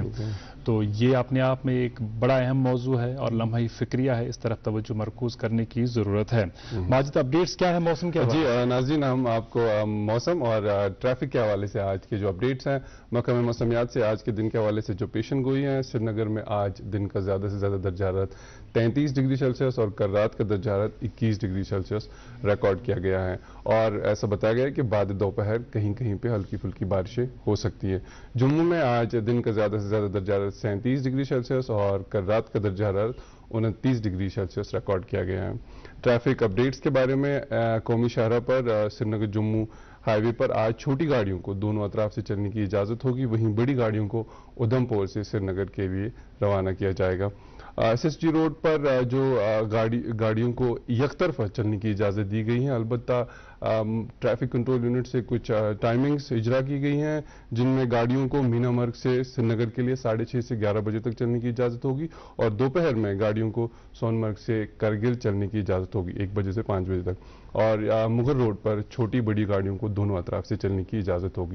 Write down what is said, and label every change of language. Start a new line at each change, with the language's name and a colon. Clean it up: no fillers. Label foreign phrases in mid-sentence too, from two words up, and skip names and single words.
Urdu: تو یہ اپنے آپ میں ایک بڑا اہم موضوع ہے اور لمحہ فکریہ ہے، اس طرف توجہ مرکوز کرنے کی ضرورت ہے. ماجد، اپڈیٹس کیا ہے موسم کے? جی ناظرین، ہم آپ کو موسم اور ٹریفک کے حوالے سے آج کے جو اپڈیٹس ہیں، محکمہ موسمیات سے آج کے دن کے حوالے سے جو پیشن گوئی ہیں، سرینگر میں آج دن کا زیادہ سے زیادہ درجہ حرارت 33
English: degree Celsius
Urdu: اور کل رات کا درجہ حرارت 21
English: degree Celsius
Urdu: ریکارڈ کیا گیا ہے، اور ایسا بتایا گیا ہے کہ بعد دوپہر کہیں کہیں پہ ہلکی پھلکی بارشیں ہو سکتی ہیں۔ جموں میں آج دن کا زیادہ سے زیادہ درجہ حرارت 37
English: degree Celsius
Urdu: اور کل رات کا درجہ حرارت 29
English: degree Celsius
Urdu: ریکارڈ کیا گیا ہے۔
English: traffic updates
Urdu: کے بارے میں قومی شاہراہ پر سری نگر جموں ہائی وے پر آج چھوٹی گاڑیوں کو دونوں اطراف سے چلنے کی اجازت ہوگی، وہیں بڑی گاڑیوں کو ادھمپور سے سری نگر کے لیے روانہ کیا جائے گا۔ ایس ایس جی روڈ پر جو گاڑیوں کو یک طرفہ چلنے کی اجازت دی گئی ہے، البتہ
English: traffic control unit
Urdu: سے کچھ ٹائمنگز اجرا کی گئی ہیں، جن میں گاڑیوں کو مینا مرگ سے سری نگر کے لیے 6:30 سے 11 بجے تک چلنے کی اجازت ہوگی، اور دوپہر میں گاڑیوں کو سون مرگ سے کرگل چلنے کی اجازت ہوگی 1 بجے سے 5 بجے تک، اور مغل روڈ پر چھوٹی بڑی گاڑیوں کو دونوں اطراف سے چلنے کی اجازت ہوگی۔